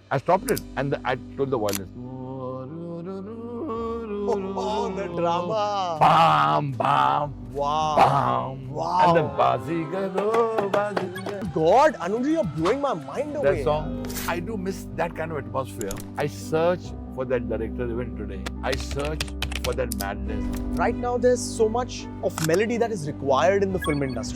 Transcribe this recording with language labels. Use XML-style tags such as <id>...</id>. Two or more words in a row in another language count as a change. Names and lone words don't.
<en>I stopped it and I told the violinist. Oh, the drama. Bam, bam, Wow. bam. Wow. And then Bazigaro, Bazigaro. God, Anuji, you're blowing my mind away. That song, I do miss that kind of atmosphere. I search for that director even today. I search for that madness. Right now, there's so much of melody that is required in the film industry.</en>